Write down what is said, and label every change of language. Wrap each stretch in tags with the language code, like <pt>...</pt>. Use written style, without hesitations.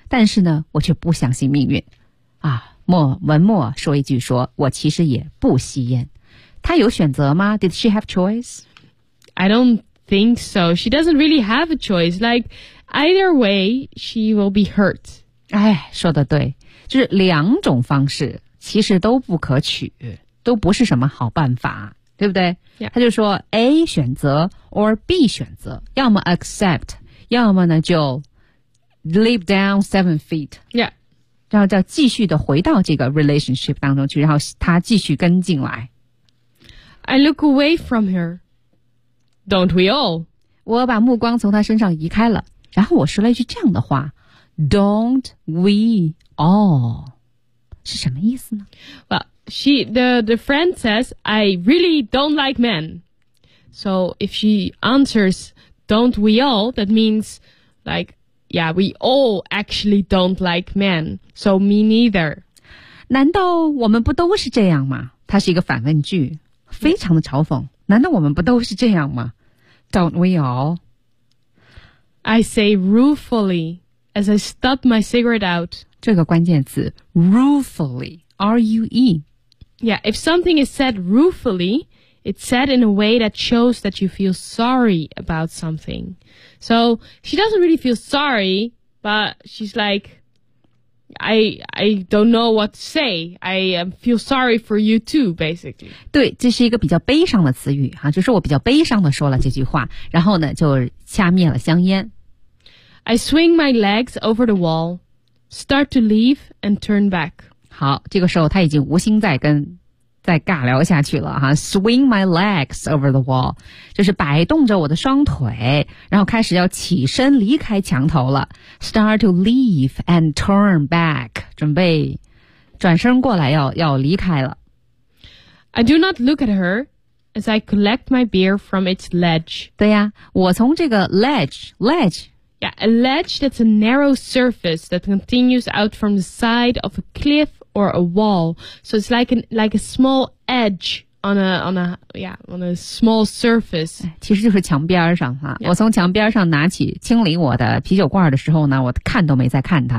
<zh>但是呢我却不相信命运啊文末说一句说我其实也不吸烟他有选择吗</zh> <en>Did she have choice? I don't think so She doesn't really have a choice Like either way she will be hurt</en> <zh>哎说得对就是两种方式其实都不可取都不是什么好办法对不对、</zh> <en>yeah.</en> <zh>他就说 A 选择 or B 选择要么 accept 要么呢就</zh> <en>leap down 7 feet、 yeah.</en> <zh>然后就继续的回到这个 relationship 当中去然后他继续跟进来</zh> <en>I look away from her Don't we all</en> <zh>我把目光从他身上移开了然后我说了一句这样的话</zh> <en>Don't we all</en> <zh>是什么意思呢</zh> <en>Well, the friend says, I really don't like men. So if she answers, don't we all, that means like, yeah, we all actually don't like men. So me neither.</en> <zh>难道我们不都是这样吗它是一个反问句非常的嘲讽。 Yeah. 难道我们不都是这样吗</zh> <en>Don't we all? I say ruefully as I stub my cigarette out.</en> <zh>这个关键词 ruefully, R-U-E.</zh> <en>Yeah, if something is said ruefully, it's said in a way that shows that you feel sorry about something. So she doesn't really feel sorry, but she's like, I don't know what to say. I feel sorry for you too, basically.</en> <zh>对，这是一个比较悲伤的词语哈，就是我比较悲伤的说了这句话，然后呢就掐灭了香烟。</zh> <en>I swing my legs over the wall. Start to leave and turn back.</en> <zh>好这个时候他已经无心再跟再尬聊下去了哈。</zh> <en>Swing my legs over the wall，</en> <zh>就是摆动着我的双腿，然后开始要起身离开墙头了。</zh> <en>Start to leave and turn back，</en> <zh>准备转身过来要离开了。</zh> <en>I do not look at her as I collect my beer from its ledge。</en> <zh>对呀，我从这个 ledge。</zh> <en>Yeah, a ledge that's a narrow surface that continues out from the side of a cliff or a wall. So it's like a small edge on a small surface.</en> <zh>其实就是墙边上哈。 Yeah. 我从墙边上拿起清理我的啤酒罐的时候呢，我看都没再看它。</zh>